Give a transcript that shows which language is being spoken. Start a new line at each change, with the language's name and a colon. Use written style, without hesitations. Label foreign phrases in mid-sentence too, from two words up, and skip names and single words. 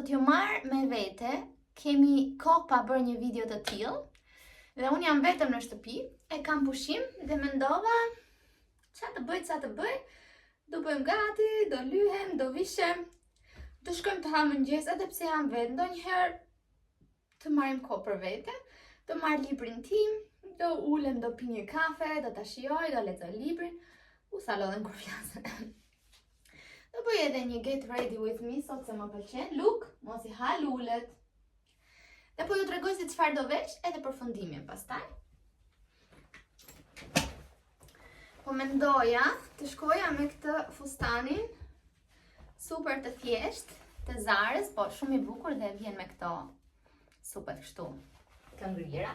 Albanian: t'ju marr me vete, kemi kohë pa bërë një video të tillë, dhe unë jam vetëm në shtëpi, e kam pushim dhe mendova, ça të bëj, do bëjmë gati, do lyhem, do vishem, do shkojmë të ha mëngjes, edhe pse jam vetë, ndonjëherë të marrim kohë për vete, do marr librin tim, do ulem, do pi një kafe, do ta shijoj, do lexoj librin, u sa lodhen kur flas. Do bëj edhe një
English: get ready with me,
Albanian: sot se më pëlqen, look, mos i ha lulet. Dhe po ju tregoj se çfarë do vesh edhe përfundimin pastaj. Po mendoja të shkoja me këtë fustanin super të thjesht, të Zarës, po shumë i bukur dhe vjen me këto super kështu të ngrira.